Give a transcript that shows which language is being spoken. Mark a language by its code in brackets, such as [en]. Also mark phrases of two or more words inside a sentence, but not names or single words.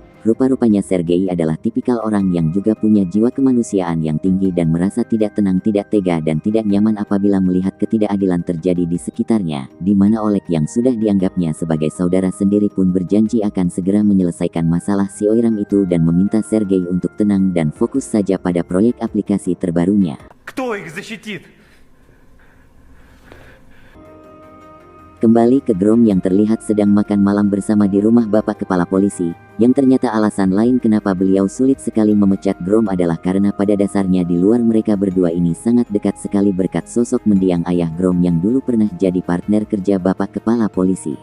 [id] Rupa-rupanya Sergei adalah tipikal orang yang juga punya jiwa kemanusiaan yang tinggi dan merasa tidak tenang, tidak tega, dan tidak nyaman apabila melihat ketidakadilan terjadi di sekitarnya, di mana Oleg yang sudah dianggapnya sebagai saudara sendiri pun berjanji akan segera menyelesaikan masalah si Oiram itu dan meminta Sergei untuk tenang dan fokus saja pada proyek aplikasi terbarunya. [ru] Кто их защитит? [id] Kembali ke Grom yang terlihat sedang makan malam bersama di rumah Bapak Kepala Polisi, yang ternyata alasan lain kenapa beliau sulit sekali memecat Grom adalah karena pada dasarnya di luar mereka berdua ini sangat dekat sekali berkat sosok mendiang ayah Grom yang dulu pernah jadi partner kerja Bapak Kepala Polisi.